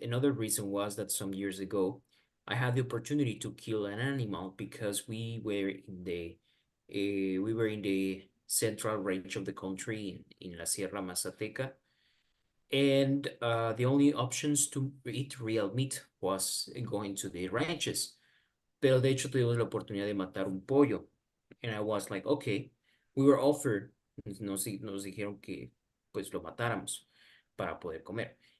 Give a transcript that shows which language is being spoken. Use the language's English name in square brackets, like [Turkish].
[English] Another reason was that some years ago I had the opportunity to kill an animal because we were in the central range of the country in La Sierra Mazateca, and the only options to eat real meat was going to the ranches. [Spanish] Pero de hecho tuvimos la oportunidad de matar un pollo. [English] And I was like, okay, we were offered, [Spanish] nos dijeron que pues lo matáramos para poder comer.